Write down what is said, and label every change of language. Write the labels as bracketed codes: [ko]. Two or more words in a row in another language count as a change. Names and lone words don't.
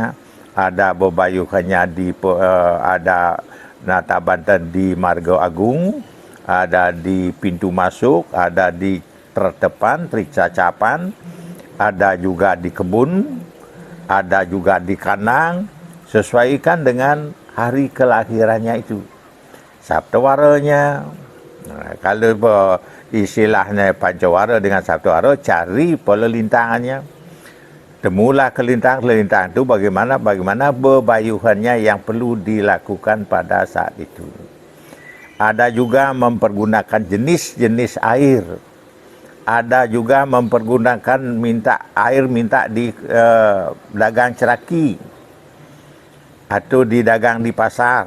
[id] Ada bebayuhannya ada Nata Banten di Marga Agung, ada di pintu masuk, ada di terdepan, Tricacapan, ada juga di kebun, ada juga di kanang, sesuaikan dengan hari kelahirannya itu. Sabtawaranya, kalau istilahnya pancawara dengan sabtawara, cari pelelintangannya. Temulah kelintang itu bagaimana bebayuhannya yang perlu dilakukan pada saat itu. Ada juga mempergunakan jenis-jenis air. Ada juga mempergunakan minta di dagang ceraki atau di dagang di pasar.